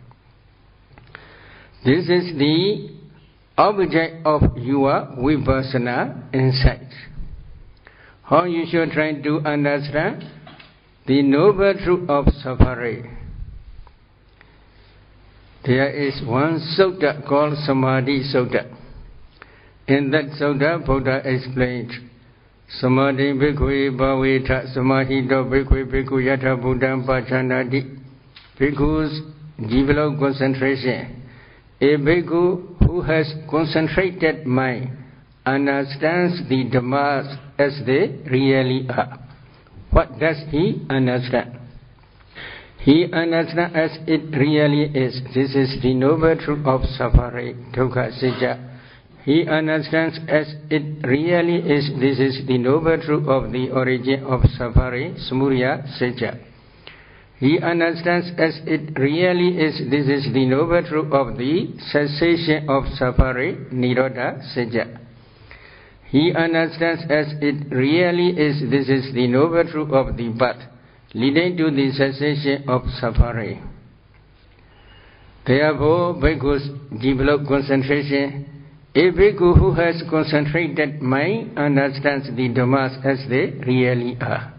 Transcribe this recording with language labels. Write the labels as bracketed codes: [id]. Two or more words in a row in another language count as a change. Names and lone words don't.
[en] This is the object of your vipassana insight. How you should try to understand the noble truth of suffering. There is one sutta called Samadhi Sutta. In that sutta, Buddha explained, [pi] Samadhi bhikkhve bhaveta samahito bhikkhve bhikkhu yatha buddham pachanati. [en] Bhikkhus develop concentration. A bhikkhu who has concentrated mind understands the Dhammas as they really are. What does he understand? He understands as it really is. This is the noble truth of suffering, [pi] dukkha sacca. [en] He understands as it really is. This is the noble truth of the origin of suffering, [pi] samudaya sacca. [en] He understands as it really is. This is the noble truth of the cessation of suffering, [pi] nirodha sacca. [en] He understands as it really is. This is the noble truth of the birth, leading to the cessation of suffering. Therefore, bhikkhus develop concentration. A bhikkhu who has concentrated mind understands the Dhammas as they really are.